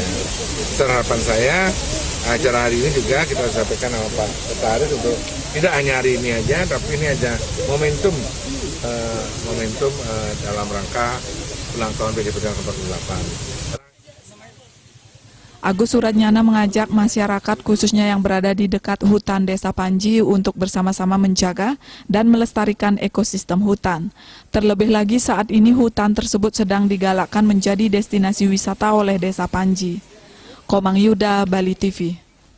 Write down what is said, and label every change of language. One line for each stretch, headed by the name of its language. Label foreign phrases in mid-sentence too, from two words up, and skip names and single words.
Indonesian: Harapan saya acara hari ini juga kita sampaikan sama Pak Sekretaris untuk tidak hanya hari ini aja, tapi ini aja momentum dalam rangka ulang tahun PD Perjuangan ke-48. Agus Suratnyana mengajak masyarakat khususnya yang berada di dekat hutan Desa Panji untuk bersama-sama menjaga dan melestarikan ekosistem hutan. Terlebih lagi saat ini hutan tersebut sedang digalakkan menjadi destinasi wisata oleh Desa Panji. Komang Yuda, Bali TV.